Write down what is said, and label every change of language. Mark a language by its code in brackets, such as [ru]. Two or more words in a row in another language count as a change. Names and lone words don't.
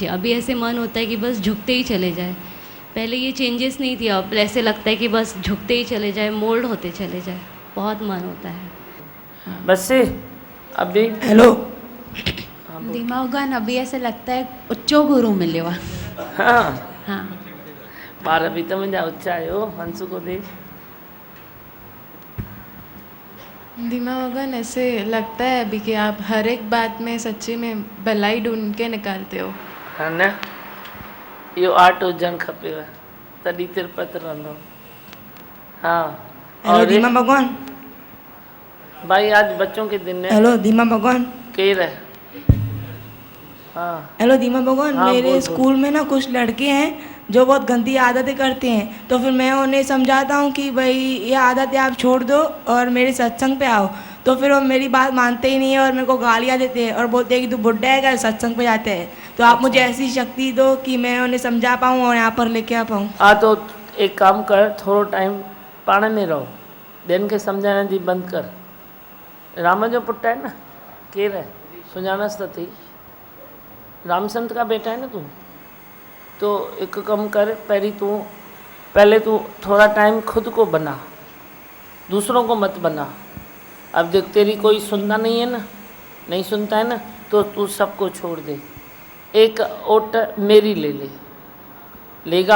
[hi] अभी ऐसे मन होता है कि बस झुकते ही चले जाए। पहले ये चेंजेस नहीं थी, अब ऐसे लगता है कि बस झुकते ही चले जाए, मोल्ड होते चले जाए। बहुत मन होता है। बस अभी हेलो धीमा भगवान अभी ऐसे लगता है [sd] उच्चो गुरु मिलियो आहे। [hi] हाँ हाँ [sd] ॿार बि त मुंहिंजा उचा आहियो। [hi] हंसू को दे। धीमा भगवान ऐसे लगता है अभी कि आप हर एक बात में सच्ची में भलाई ढूंढ के निकालते हो। है न? [sd] इहो आर्ट हुजणु खपेव, तॾहिं तिरपत रहंदो। [hi] हाँ हेलो धीमा भगवान। भाई आज बच्चों के दिन है। हेलो धीमा भगवान। केर है? हाँ हेलो धीमा भगवान। हाँ, मेरे बोल, स्कूल में ना कुछ लड़के हैं जो बहुत गंदी आदतें करते हैं, तो फिर मैं उन्हें समझाता हूँ कि भाई ये आदतें आप छोड़ दो और मेरे सत्संग पे आओ, तो फिर वो मेरी बात मानते ही नहीं है और मेरे को गालियाँ देते हैं और बोलते हैं कि तू बुड्ढा है, क्या सत्संग पे जाते हैं। तो आप मुझे ऐसी शक्ति दो कि मैं उन्हें समझा पाऊँ और यहाँ पर लेके आ पाऊँ। हाँ तो एक काम कर, [sd] थोड़ो टाइम पाण में रहो, ॿियनि खे सम्झाइण जी बंदि कर। राम जो पुटु आहे न? केरु आहे? सुञाणसि त थी। [hi] रामचंद्र का बेटा है ना तू? तो एक कम कर, पहले तू थोड़ा टाइम खुद को बना, दूसरों को मत बना। अब देख तेरी कोई सुनना नहीं है ना, नहीं सुनता है ना, तो तू सबको छोड़ दे, एक ओट मेरी ले ले, लेगा?